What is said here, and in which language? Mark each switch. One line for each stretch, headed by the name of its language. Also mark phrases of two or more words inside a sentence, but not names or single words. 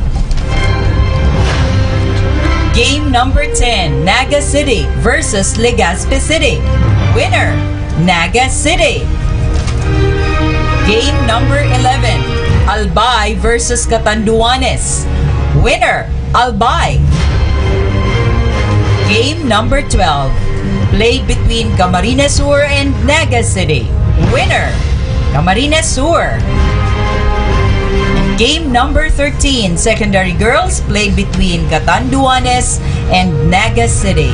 English: Game number 10, Naga City versus Legazpi City. Winner, Naga City. Game number 11, Albay versus Catanduanes. Winner, Albay. Game number 12, played between Camarines Sur and Naga City. Winner, Camarines Sur. Game number 13, Secondary Girls, played between Catanduanes and Naga City.